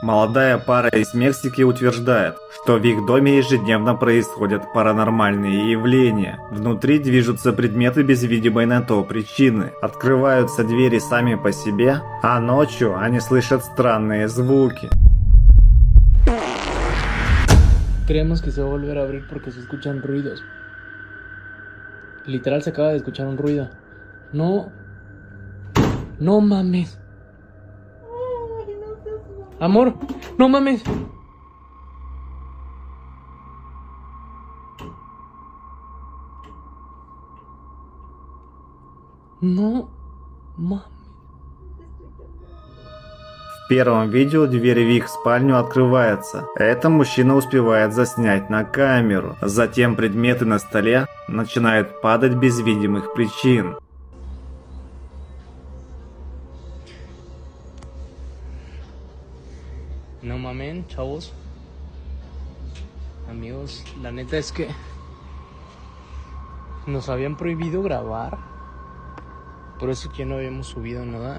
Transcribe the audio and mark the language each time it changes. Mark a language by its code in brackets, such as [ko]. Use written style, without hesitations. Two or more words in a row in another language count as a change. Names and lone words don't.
[ru] Молодая пара из Мексики утверждает, что в их доме ежедневно происходят паранормальные явления. Внутри движутся предметы без видимой на то причины. Открываются двери сами по себе, а ночью они слышат странные звуки. [es] Creemos que se va a volver a abrir porque se escuchan ruidos. Literal se acaba de escuchar un ruido. No. No mames. Amor, no mames. No mames. [ru] В первом видео дверь в их спальню открывается. Это мужчина успевает заснять на камеру. Затем предметы на столе начинают падать без видимых причин. [es] No mamen, chavos. Amigos, la neta es que nos habían prohibido grabar. Por eso que no habíamos subido nada.